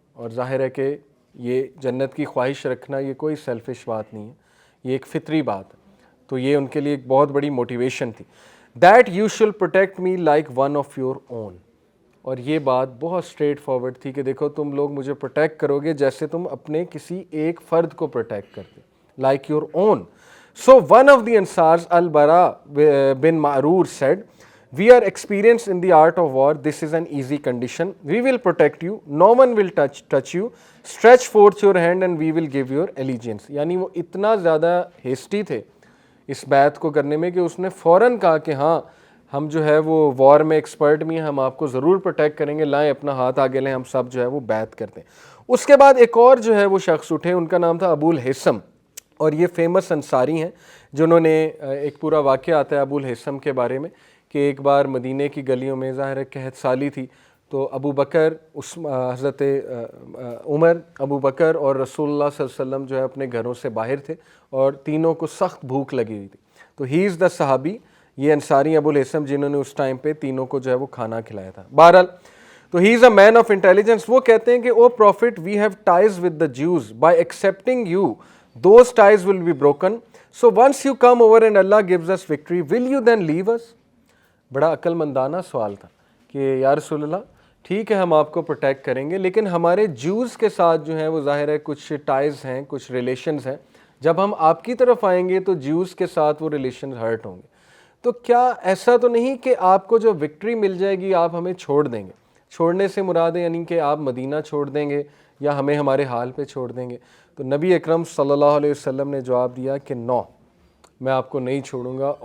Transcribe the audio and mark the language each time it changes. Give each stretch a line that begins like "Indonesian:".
Urdu: اور ظاہر ہے کہ یہ جنت کی خواہش رکھنا یہ کوئی سیلفش بات نہیں ہے, یہ ایک فطری بات ہے. تو یہ ان کے لیے ایک بہت بڑی موٹیویشن تھی.
English: That you shall protect me like one of your own.
Urdu: اور یہ بات بہت اسٹریٹ فارورڈ تھی کہ دیکھو تم لوگ مجھے پروٹیکٹ کرو گے جیسے تم اپنے کسی ایک فرد کو پروٹیکٹ کرتے,
English: like your own. So one of the Ansars, Al-Bara bin Ma'rur said, we are experienced in the art of war. This is an easy condition. We will protect you. No one will touch you. Stretch forth your hand and we will give your allegiance.
Urdu: یعنی وہ اتنا زیادہ hasty تھے اس بیعت کو کرنے میں کہ اس نے فوراً کہا کہ ہاں ہم جو ہے وہ وار میں ایکسپرٹ بھی ہیں, ہم آپ کو ضرور پروٹیکٹ کریں گے, لائیں اپنا ہاتھ آگے لیں, ہم سب جو ہے وہ بیعت کرتے ہیں. اس کے بعد ایک اور جو ہے وہ شخص اٹھے, ان کا نام تھا ابو الحسم, اور یہ فیمس انصاری ہیں جنہوں نے ایک پورا واقعہ آتا ہے ابو الحسم کے بارے میں کہ ایک بار مدینہ کی گلیوں میں ظاہر ہے قحط سالی تھی, تو ابو بکر حضرت عمر, ابو بکر اور رسول اللہ صلی اللہ علیہ وسلم جو ہے اپنے گھروں سے باہر تھے اور تینوں کو سخت بھوک لگی ہوئی تھی. تو
English: he is the
Urdu: صحابی, یہ انصاری ابو الحسم جنہوں نے اس ٹائم پہ تینوں کو جو ہے وہ کھانا کھلایا تھا. بہرحال تو
English: He is a man of intelligence.
Urdu: وہ کہتے ہیں کہ
English: O prophet we have ties with the Jews, by accepting you those ties will be broken. So once you come over and Allah gives us victory, will you then leave us?
Urdu: بڑا عقل مندانہ سوال تھا کہ یا رسول اللہ ٹھیک ہے ہم آپ کو پروٹیکٹ کریں گے, لیکن ہمارے جوز کے ساتھ جو ہیں وہ ظاہر ہے کچھ ٹائز ہیں, کچھ ریلیشنز ہیں, جب ہم آپ کی طرف آئیں گے تو جوز کے ساتھ وہ ریلیشنز ہرٹ ہوں گے. تو کیا ایسا تو نہیں کہ آپ کو جو وکٹری مل جائے گی آپ ہمیں چھوڑ دیں گے؟ چھوڑنے سے مراد ہے یعنی کہ آپ مدینہ چھوڑ دیں گے یا ہمیں ہمارے حال پہ چھوڑ دیں گے؟ تو نبی اکرم صلی اللہ علیہ وسلم نے جواب دیا کہ نو, میں آپ کو نہیں چھوڑوں گا.